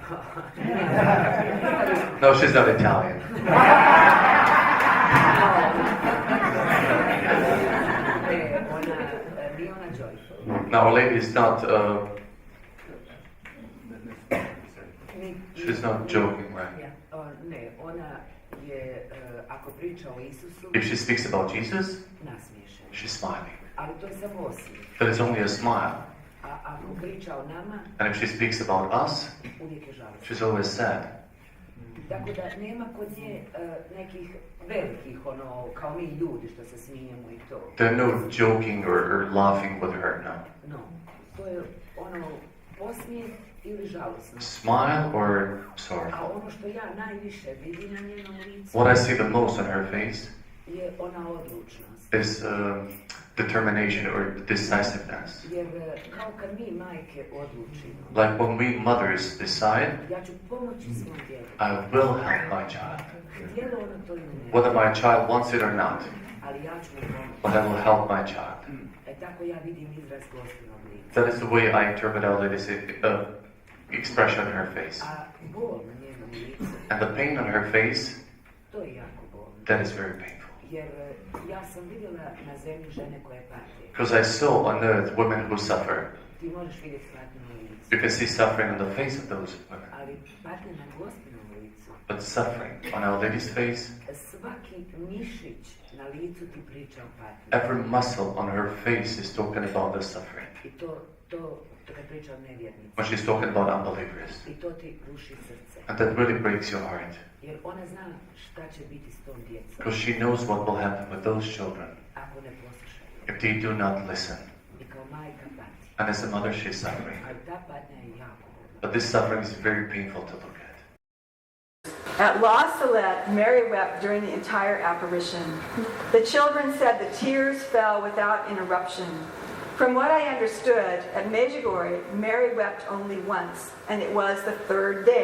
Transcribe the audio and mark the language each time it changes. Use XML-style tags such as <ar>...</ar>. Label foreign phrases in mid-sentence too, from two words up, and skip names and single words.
<en>No, she's not Italian. No, Our Lady is not. She's not joking, right?</en> <hr>Ne, ona je, ako priča o Isusu,</hr> <en>If she speaks about Jesus,</en> <hr>nasmiješena.</hr> <en>she's smiling.</en> <hr>Ali to je samo osmijeh.</hr> <en>That is only a smile.</en> <hr>A ako priča o nama,</hr> <en>And if she speaks about us,</en> <hr>uvijek je žalostna.</hr> <en>she's always sad.</en> <hr>Tako da nema kod nje nekih velikih, kao mi ljudi što se smijemo i to.</hr> <en>There's no joking or laughing with her, no.</en> <hr>No, to je posmijeh ili žalosno.</hr> <en>Smile or</en> <hr>A</hr> <en>sorrowful.</en> <hr>ono što ja najviše vidim na njenom licu</hr> <en>What I see the most on her face</en> <hr>je ona odlučnost.</hr> <en>is determination or decisiveness.</en> <hr>Jer kao kad mi majke odlučimo,</hr> <en>Like when we mothers decide,</en> <hr>ja ću pomoći svom djetetu.</hr> <en>I will help my child.</en> <hr>Htjelo ono to ili ne,</hr> <en>Whether my child wants it or not,</en> <hr>ali ja ću mu pomoći.</hr> <en>but I will help my child.</en> <hr>Tako ja vidim izraz Gospinog lica.</hr> <en>That is the way I interpret Our Lady's expression on her face.</en> <hr>A bol na njenom licu,</hr> <en>And the pain on her face,</en> <hr>to je jako bolno.</hr> <en>that is very painful.</en> <hr>Jer ja sam vidjela na zemlji žene koje pate.</hr> <en>Because I saw on earth women who suffer.</en> <hr>Ti možeš vidjeti patnju na licu.</hr> <en>You can see suffering on the face of those women.</en> <hr>Ali patnje na Gospinom licu,</hr> <en>But suffering on Our Lady's face,</en> <hr>svaki mišić na licu ti priča o patnji.</hr> <en>every muscle on her face is talking about the suffering.</en> <hr>I to kad priča o nevjernici.</hr> <en>When she's talking about unbelievers.</en> <hr>I to ti ruši srce.</hr> <en>And that really breaks your heart.</en> <hr>Jer ona zna šta će biti s tom djecom.</hr> <en>Because she knows what will happen with those children</en> <hr>Ako ne poslušaju.</hr> <en>if they do not listen.</en> <hr>I kao majka pati.</hr> <en>And as a mother, she's suffering.</en> <hr>Ali ta patnja je jako bolna.</hr> <en>But this suffering is very painful to look at. At La Salette, Mary wept during the entire apparition. The children said the tears fell without interruption. From what I understood, at Medjugorje, Mary wept only once, and it was the 3rd day.</en>